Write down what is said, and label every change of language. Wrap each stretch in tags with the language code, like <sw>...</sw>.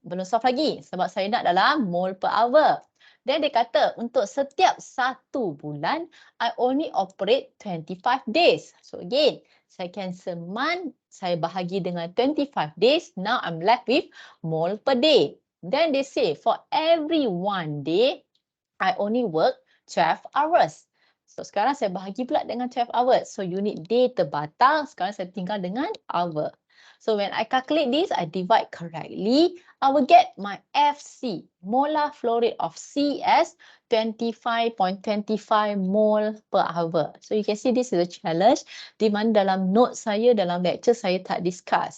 <ms>Belum solve lagi sebab saya nak dalam mole per hour. Dan dia kata untuk setiap 1 bulan,</ms> <en>I only operate 25 days. So again, saya cancel month,</en> <ms>saya bahagi dengan</ms> <en>25 days. Now I'm left with mole per day. Then they say for every 1 day, I only work 12 hours.</en> <ms>So sekarang saya bahagi pula dengan 12 hours. So unit day terbatal, sekarang saya tinggal dengan hour.</ms> <en>So when I calculate this, I divide correctly, I will get my FC, molar flow rate of C as 25.25 mole per hour. So you can see this is a challenge</en> <ms>di mana dalam</ms> <en>note</en> <ms>saya, dalam</ms> <en>lecture</en> <ms>saya tak</ms> <en>discuss.</en>